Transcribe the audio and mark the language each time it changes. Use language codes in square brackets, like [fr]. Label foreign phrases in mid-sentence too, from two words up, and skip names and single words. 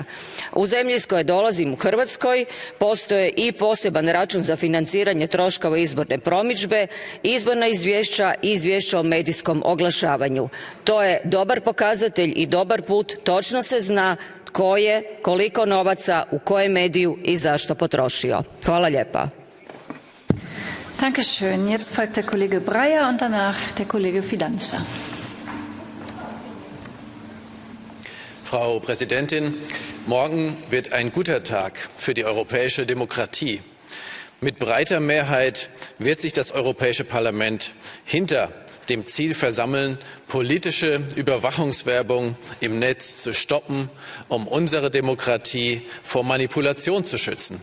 [hr] U zemlji iz koje dolazim, u Hrvatskoj, postoje i poseban račun za financiranje troškova izborne promidžbe, izborna izvješća i izvješća o medijskom oglašavanju. To je dobar pokazatelj i dobar put. Točno se zna tko je, koliko novaca, u kojem mediju i zašto potrošio. Hvala lijepa. [de] Dankeschön. Jetzt folgt der Kollege Breyer und danach der Kollege Fidanza. Frau Präsidentin, morgen wird ein guter Tag für die europäische Demokratie. Mit breiter Mehrheit wird sich das Europäische Parlament hinter dem Ziel versammeln, politische Überwachungswerbung im Netz zu stoppen, um unsere Demokratie vor Manipulation zu schützen.